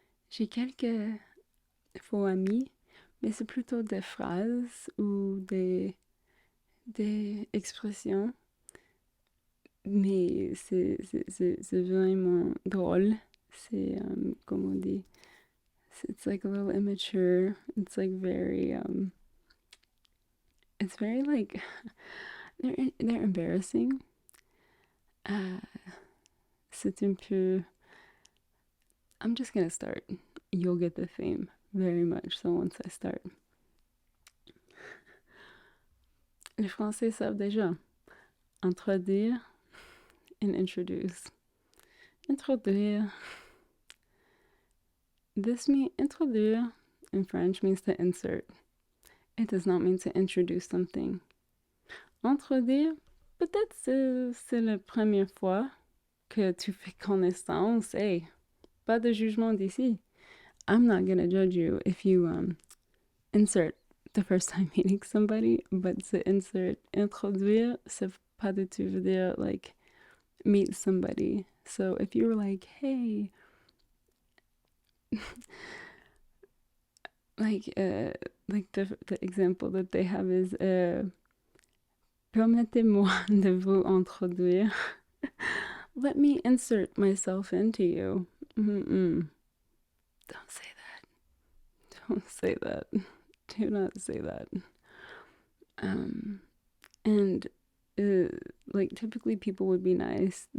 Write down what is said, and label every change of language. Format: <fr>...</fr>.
<fr>J'ai quelques faux amis, mais c'est plutôt des phrases ou des expressions, mais c'est vraiment drôle. C'est, comme on dit,</fr> <en>it's like a little immature. It's like very, it's very like, they're embarrassing.</en> <fr>C'est un peu,</fr> <en>I'm just gonna start. You'll get the theme very much, so once I start.</en> <fr>Les Français savent déjà introduire and introduce. Introduire.</fr> <en>This means introduire in French means to insert. It does not mean to introduce something.</en> <fr>Introduire, peut-être c'est la première fois que tu fais connaissance. Hey, pas de jugement d'ici.</fr> <en>I'm not gonna judge you if you insert the first time meeting somebody, but to insert introduire,</en> <fr>c'est pas du tout veut dire</fr> <en>like meet somebody. So if you were like, hey, like the example that they have is</en> <fr>Permettez-moi de vous introduire.</fr> <en>Let me insert myself into you. Mm-mm. Don't say that. Don't say that. Do not say that. And like typically people would be nice.</en>